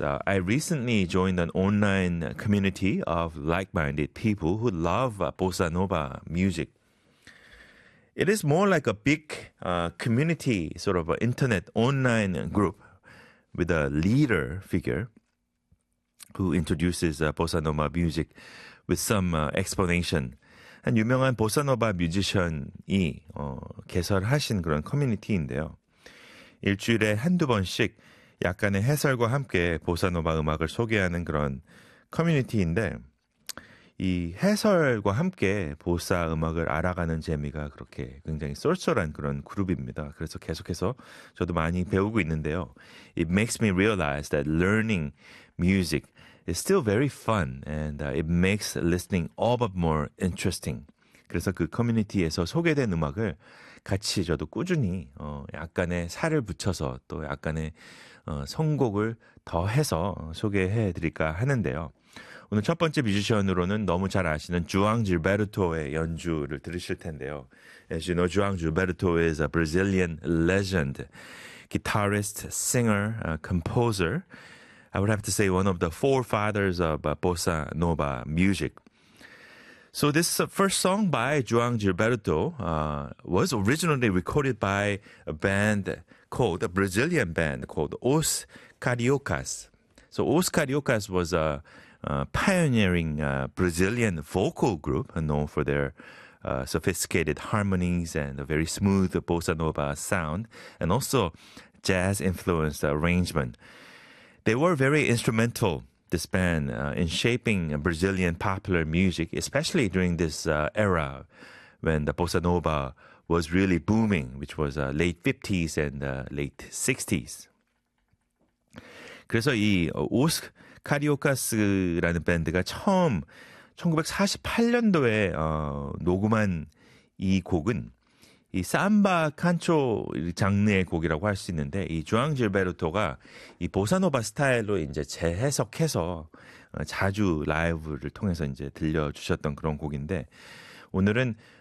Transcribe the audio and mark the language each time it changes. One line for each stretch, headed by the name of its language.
English: I recently joined an online community of like-minded people who love bossa nova music. It is more like a big community, sort of an internet online group with a leader figure who introduces bossa nova music with some explanation.
Korean: 한 유명한 보사노바 뮤지션이 개설하신 그런 커뮤니티인데요. 일주일에 한두 번씩 약간의 해설과 함께 보사노바 음악을 소개하는 그런 커뮤니티인데 이 해설과 함께 보사 음악을 알아가는 재미가 그렇게 굉장히 쏠쏠한 그런 그룹입니다. 그래서 계속해서 저도 많이 배우고 있는데요.
English: It makes me realize that learning music It's still very fun, and it makes listening all but more interesting.
Korean: 그래서 그 커뮤니티에서 소개된 음악을 같이 저도 꾸준히 약간의 살을 붙여서 또 약간의 선곡을 더해서 소개해드릴까 하는데요. 오늘 첫 번째 뮤지션으로는 너무 잘 아시는 주앙 질베르토의 연주를 들으실 텐데요.
English: As you know, 주앙 질베르토 is a Brazilian legend, guitarist, singer, composer. I would have to say one of the forefathers of bossa nova music. So this first song by Juan Gilberto was originally recorded by a band called, a Brazilian band called Os Cariocas. So Os Cariocas was a pioneering Brazilian vocal group known for their sophisticated harmonies and a very smooth bossa nova sound and also jazz-influenced arrangement. They were very instrumental, this band, in shaping Brazilian popular music, especially during this era when the bossa nova was really booming, which was late 50s and late 60s.
Korean: 그래서 이 Os Cariocas라는 밴드가 처음 1948년도에 녹음한 이 곡은 이 삼바 칸초 장르의 곡이라고 할 수 있는데 이 주앙 질베르토가 이 보사노바 스타일로 이제 재해석해서 자주 라이브를 통해서 이제 들려주셨던 그런 곡인데 오늘은